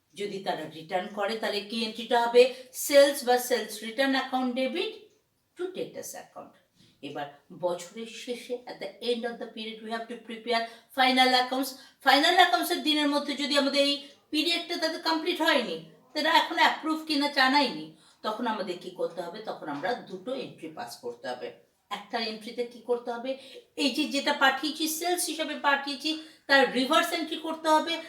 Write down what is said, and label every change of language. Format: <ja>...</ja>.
<bn>যদি তারা রিটার্ন করে তাহলে কি এন্ট্রিটা হবে? সেলস বা</bn> <en>Sales return account debit to debtors account.</en> <bn>এবার বছরের শেষে</bn> <en>at the end of the period we have to prepare final accounts।</en> <bn>Final অ্যাকাউন্টসের দিনের মধ্যে যদি আমাদের এই পিরিয়ডটা তাদের কমপ্লিট হয়নি, তারা এখন অ্যাপ্রুভ কিনা জানায়নি, তখন আমাদের কি করতে হবে? তখন আমরা দুটো এন্ট্রি পাস করতে হবে। একটা এন্ট্রিতে কি করতে হবে? এই যে যেটা পাঠিয়েছি সেলস হিসাবে পাঠিয়েছি তার রিভার্স এন্ট্রি করতে হবে।</bn>